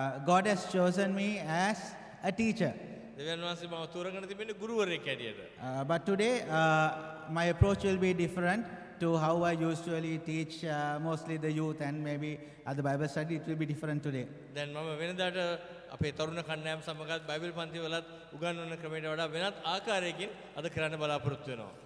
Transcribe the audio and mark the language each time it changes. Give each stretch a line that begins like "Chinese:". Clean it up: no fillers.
English: God has chosen me as a teacher.
Sinhala: දෙවියන් වහන්සේ මම තෝරගෙන තිබෙන්නේ ගුරුවරයෙක් හැටියට.
English: But today, my approach will be different to how I usually teach mostly the youth and maybe at the Bible study. It will be different today.
Sinhala: දැන් මම වෙනදාට අපේ තරුණ කණ්ඩායම් සමගත් බයිබල් පන්තිවලත් උගන්වන ක්‍රමයට වඩා වෙනත් ආකාරයකින් අද කරන්න බලාපොරොත්තු වෙනවා.